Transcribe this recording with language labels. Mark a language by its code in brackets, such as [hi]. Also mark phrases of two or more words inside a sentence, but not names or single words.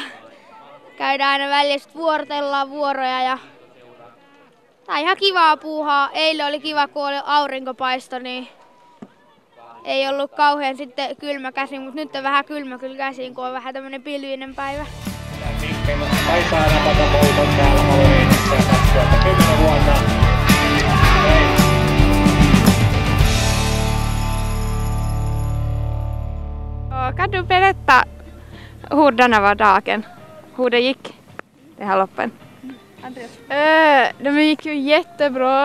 [fi] Käydään aina välillä, sitten vuorotellaan vuoroja ja tää on ihan kivaa puuhaa. Eilen oli kiva, kun oli aurinkopaista, niin ei ollut kauhean sitten kylmä käsi, mutta nyt on vähän kylmä kyllä käsiin, kun on vähän tämmönen pilvinen päivä. Kaisaa napata voiton täällä Paloheinässä 2010 vuonna. [sv] Kan du berätta hur denna var dagen? Hur det gick det här loppen? De gick ju jättebra.